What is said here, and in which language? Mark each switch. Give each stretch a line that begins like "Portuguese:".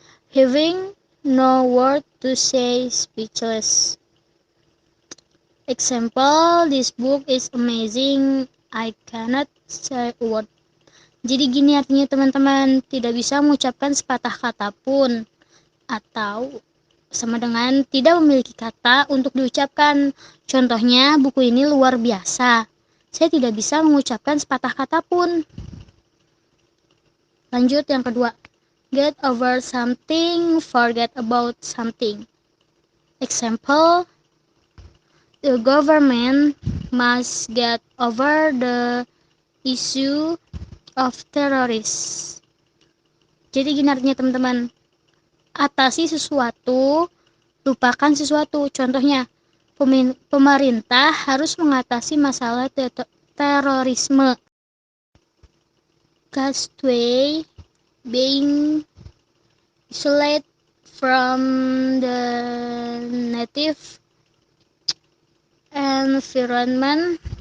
English: Having no word to say, speechless. Example, this book is amazing. I cannot say a word.
Indonesian: Jadi gini artinya teman-teman, tidak bisa mengucapkan sepatah kata pun, atau sama dengan tidak memiliki kata untuk diucapkan. Contohnya, buku ini luar biasa. Saya tidak bisa mengucapkan sepatah kata pun. Lanjut yang kedua.
English: Get over something, forget about something. Example, the government must get over the issue of terrorists.
Indonesian: Jadi gini artinya teman-teman, atasi sesuatu, lupakan sesuatu. Contohnya, pemerintah harus mengatasi masalah terorisme.
English: Castaway being isolated from the native environment.